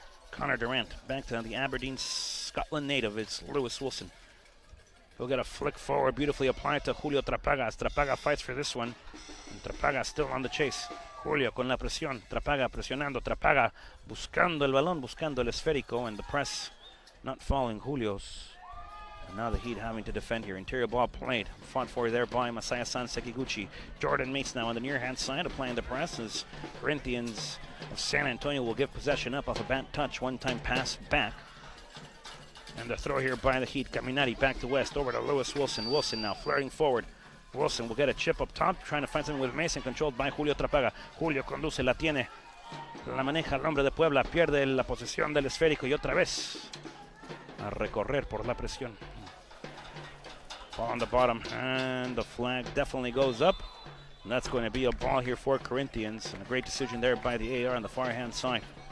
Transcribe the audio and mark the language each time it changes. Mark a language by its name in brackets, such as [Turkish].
[English] Connor Durant back to the Aberdeen, Scotland native. It's Lewis Wilson. He'll get a flick forward, beautifully applied to Julio Trapaga. As Trapaga fights for this one. And Trapaga still on the chase. [Spanish] Julio con la presión. Trapaga presionando. Trapaga buscando el balón, buscando el esférico. [English] And the press not falling Julio's. And now the Heat having to defend here. Interior ball played. Fought for there by Masaya-san Sekiguchi. Jordan Mates now on the near-hand side, applying the press as Corinthians of San Antonio will give possession up off a bad touch. One-time pass back. And the throw here by the Heat. Caminati back to West, over to Lewis Wilson. Wilson now flirting forward. Wilson will get a chip up top, trying to find something with Mason, controlled by Julio Trapaga. [Spanish] Julio conduce, la tiene. La maneja el hombre de Puebla, pierde la posesión del esférico y otra vez a recorrer por la presión. [English] Ball on the bottom, and the flag definitely goes up. And that's going to be a ball here for Corinthians. And a great decision there by the AR on the far-hand side.